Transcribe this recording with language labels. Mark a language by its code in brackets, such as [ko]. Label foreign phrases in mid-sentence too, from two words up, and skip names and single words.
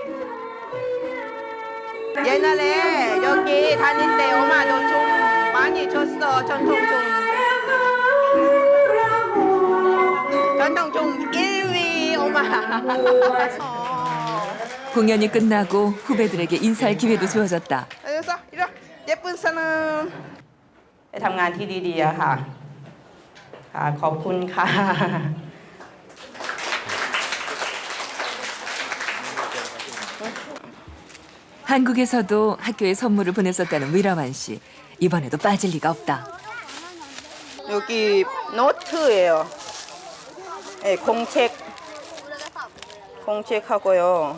[ko] 옛날에 여기 다닐 때 엄마도 좀 많이 줬어. 전통춤 1위 엄마. 공연이 끝나고 후배들에게 인사할 기회도 주어졌다. 예쁜 사람. [th] ทำงานที่ดีๆอะค่ะขอบคุณค่ะ [ko] 한국에서도 학교에 선물을 보냈었다는 위라완 씨. 이번에도 빠질 리가 없다. 여기 노트예요. 네, 공책하고요.